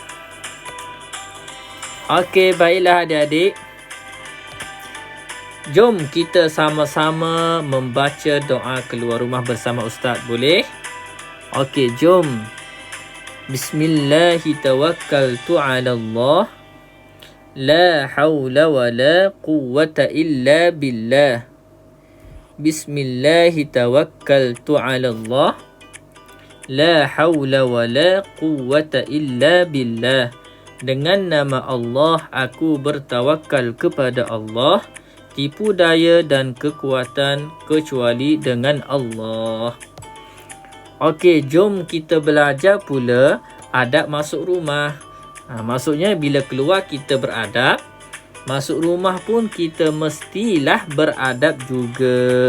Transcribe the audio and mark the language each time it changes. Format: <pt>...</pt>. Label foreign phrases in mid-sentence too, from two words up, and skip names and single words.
<ms>Okey, baiklah adik-adik. Jom kita sama-sama membaca doa keluar rumah bersama Ustaz, boleh? Okey, jom.</ms> <ar>بسم الله الرحمن الرحيم. لا حول ولا قوة إلا بالله. بسم الله توكلت على الله. لا حول ولا قوة إلا بالله.</ar> <ms>Dengan nama Allah aku bertawakal kepada Allah. Tipu daya dan kekuatan kecuali dengan Allah. Okey, jom kita belajar pula adab masuk rumah. Maksudnya bila keluar kita beradab, masuk rumah pun kita mestilah beradab juga.</ms>